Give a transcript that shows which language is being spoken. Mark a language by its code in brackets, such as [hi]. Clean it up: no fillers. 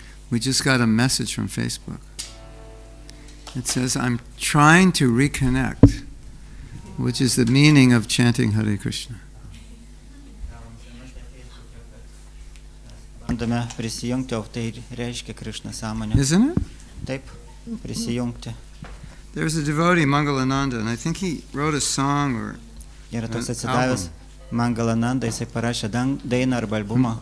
[en] We just got a message from Facebook. It says, I'm trying to reconnect, which is the meaning of chanting Hare Krishna. [lt] Bandome prisijungti, o tai reiškia Krišna sąmonė. [en] Isn't it? [lt] Taip, prisijungti. [en] There's a devotee, Mangalananda, and I think he wrote a song or [lt] Yra toks atsidavęs Mangalananda, jisai parašė dainą arba albumą.